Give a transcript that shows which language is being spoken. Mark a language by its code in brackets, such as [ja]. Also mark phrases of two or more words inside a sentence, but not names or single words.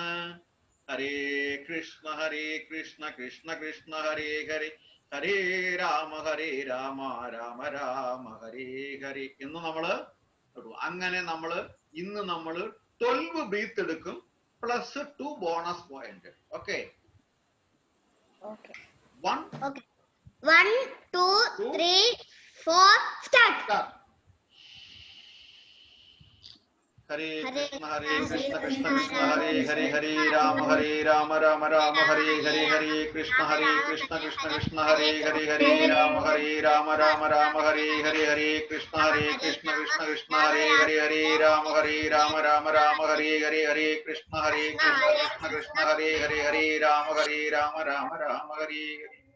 [sa] ഹരേ കൃഷ്ണ കൃഷ്ണ കൃഷ്ണ ഹരേ ഹരേ, ഹരേ രാമ രാമ രാമ ഹരേ ഹരേ [ml] എന്ന് നമ്മള് അങ്ങനെ നമ്മള് ഇന്ന് നമ്മള് 12 ബ്രീത്ത് എടുക്കും +2 [en] bonus point. [ml] ഓക്കെ, 1 2 3 4 സ്റ്റാർട്ട്. [sa] ഹരേ കൃഷ്ണ കൃഷ്ണ കൃഷ്ണ ഹരേ ഹരേ, ഹരേ രാമ രാമ രാമ ഹരേ ഹരേ, ഹരേ കൃഷ്ണ കൃഷ്ണ കൃഷ്ണ ഹരേ ഹരേ, ഹരേ രാമ രാമ ഹരേ ഹരേ, ഹരേ കൃഷ്ണ കൃഷ്ണ കൃഷ്ണ ഹരേ ഹരേ, ഹരേ രാമ രാമ ഹരേ ഹരേ, ഹരേ കൃഷ്ണ കൃഷ്ണ കൃഷ്ണ ഹരേ ഹരേ, ഹരേ രാമ രാമ ഹരേ ഹരേ.